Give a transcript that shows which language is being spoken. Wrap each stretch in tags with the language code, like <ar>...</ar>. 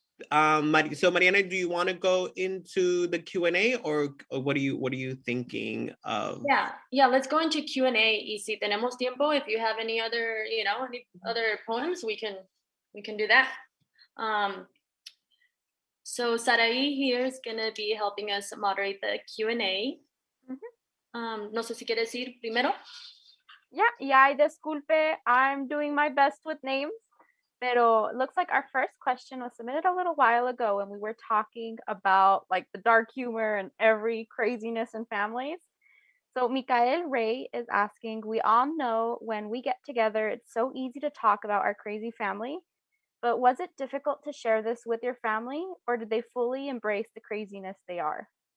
<en>So Mariana, do you want to go into the Q&A, or what are you thinking of? Yeah, let's go into Q&A.</en> <es>Y si tenemos tiempo,</es> <en>if you have any other, any other poems, we can do that. So Sarai here is going to be helping us moderate the Q&A.</en> <es>No sé si quieres ir primero.</es> <en>Yeah,</en> <es>disculpe,</es> <en>I'm doing my best with names, pero it looks like our first question was submitted a little while ago when we were talking about like the dark humor and every craziness in families. So Mikael Ray is asking, we all know when we get together, it's so easy to talk about our crazy family, but was it difficult to share this with your family, or did they fully embrace the craziness they are?</en>